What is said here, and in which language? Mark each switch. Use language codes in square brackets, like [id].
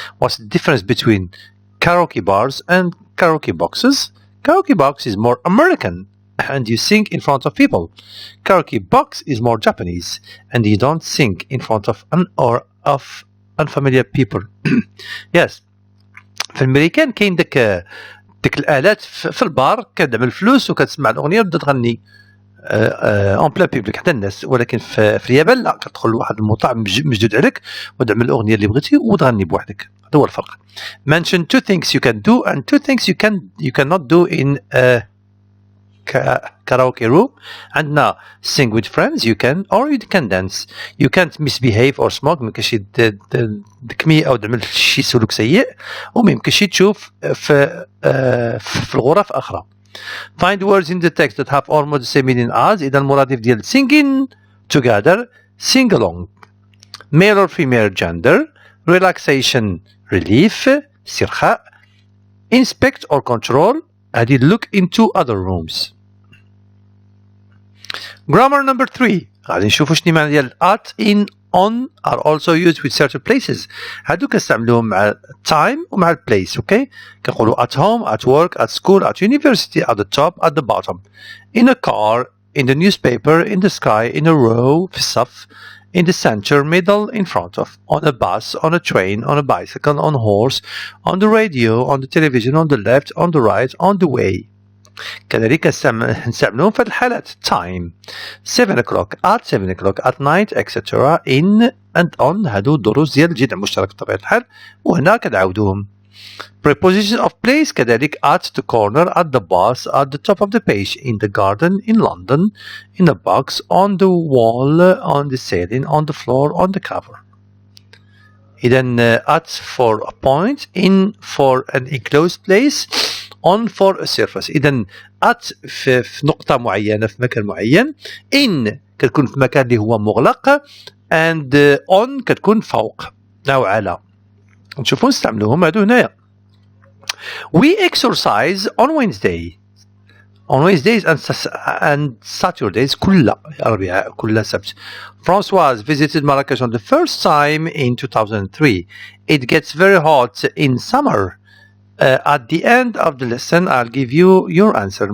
[en] What's the difference between karaoke bars and karaoke boxes? Karaoke box is more American and you sing in front of people. Karaoke box is more Japanese and you don't sing in front of unfamiliar people. Yes. [ar] في الأمريكان كاين ديك الآلات في البار كتدعم الفلوس وكتسمع الأغنية وتبدا تغني اون بلا بيبليك حتى الناس. ولكن في اليابان لا، كتدخل لواحد المطعم مجدود عليك ودعم الأغنية اللي بغيتي وتغني بوحدك. هذا هو الفرق. [en] Mention 2 things you can do and 2 things you cannot do in a karaoke room. [ar] عندنا [en] sing with friends you can or you can dance. You can't misbehave or smoke. [ar] ميمكنش تكمي أو تعمل شي سلوك سيء وميمكنش تشوف في الغرف أخرى. [en] Find words in the text that have almost the same meaning as. [ar] إذا المرادف ديال [en] singing together, sing along. Male or female gender, relaxation, relief, استرخاء, inspect or control, هذه look into other rooms. Grammar number 3. [ar] غادي نشوفوا شنو معنى ديال [en] at in on are also used with certain places. [ar] هادو كنستعملوهم مع time ومع place. [en] Okay, كنقولوا at home, at work, at school, at university, at the top, at the bottom, in a car, in the newspaper, in the sky, in a row, [ar] في الصف, [en] in the center, middle, in front of, on a bus, on a train, on a bicycle, on a horse, on the radio, on the television, on the left, on the right, on the way. [ar] كذلك نستعملون في الحالات [en] time 7 o'clock, at 7 o'clock, at night, etc. in and on. [ar] هادو دروس ديال الجذع المشترك بطبيعة الحال وهنا كنعاودوهم. [en] Preposition of place [ar] كذلك [en] at the corner, at the bus, at the top of the page, in the garden, in London, in a box, on the wall, on the ceiling, on the floor, on the cover. إذن at for a point, in for an enclosed place, on for a surface. [ar] إذن at في نقطة معينة في مكان معين، in كتكون في مكان اللي هو مغلق، and on كتكون فوق أو على. نشوفوا نستعملوهم هادو هنايا. [en] We exercise on Wednesday. On Wednesdays and Saturdays [ar] كل أربعاء كل سبت. [en] Françoise visited Marrakesh on the first time in 2003. It gets very hot in summer. At the end of the lesson, I'll give you your answer.